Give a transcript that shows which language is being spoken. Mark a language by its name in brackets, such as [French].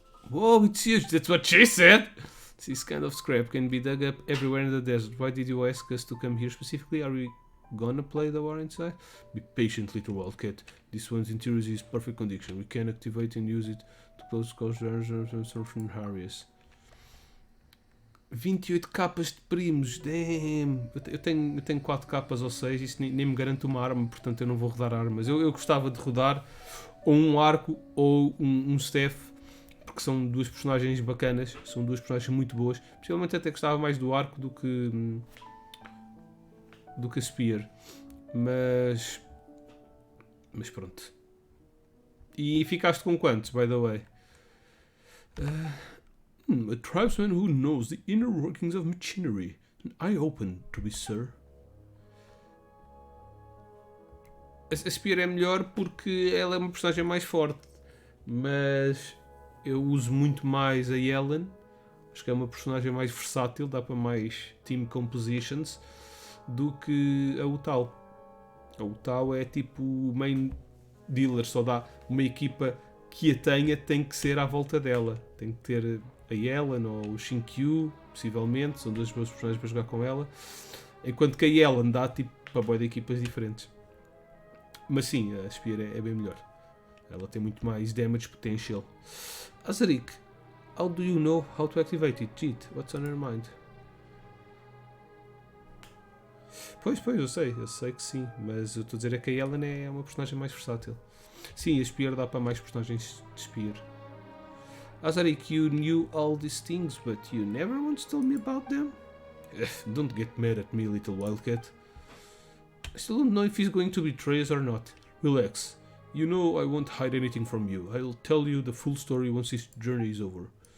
[English] Whoa, it's huge, that's what she said! This kind of scrap can be dug up everywhere in the desert. Why did you ask us to come here specifically? Are we gonna play the war inside? Be patient, little wildcat. This one's interior is perfect condition. We can activate and use it to close coasters and surfing areas. [Portuguese] 28 capas de primos, [English] damn! [Portuguese] Eu tenho 4 capas ou 6, isso nem me garante uma arma, portanto eu não vou rodar armas. Eu gostava de rodar ou um arco ou um staff, porque são duas personagens bacanas, são duas personagens muito boas. Possivelmente até gostava mais do arco do que a Spear, mas pronto. E ficaste com quantos, [English] by the way? A tribesman who knows the inner workings of machinery. An eye-open, to be sir. [Portuguese] A Spear é melhor porque ela é uma personagem mais forte, mas eu uso muito mais a Yellen. Acho que é uma personagem mais versátil, dá para mais team compositions do que a Utau. A Utau é tipo o main dealer, só dá uma equipa que a tenha, tem que ser à volta dela. Tem que ter a Yellen ou o Shinkyu, possivelmente, são duas boas personagens para jogar com ela. Enquanto que a Yellen dá tipo para boa de equipas diferentes. Mas sim, a Spear é bem melhor. Ela tem muito mais [English] damage potential. Azarik, how do you know how to activate it? Cheat, what's on your mind? [Portuguese] Pois, eu sei que sim, mas eu estou a dizer é que a Yellen é uma personagem mais versátil. Sim, a Spear dá para mais personagens de Spear. [English] Azarik, you knew all these things, but you never once told me about them? Don't get mad at me, little wildcat. I still don't know if he's going to betray us or not. Relax. You know I won't hide anything from you. I'll tell you the full story once this journey is over.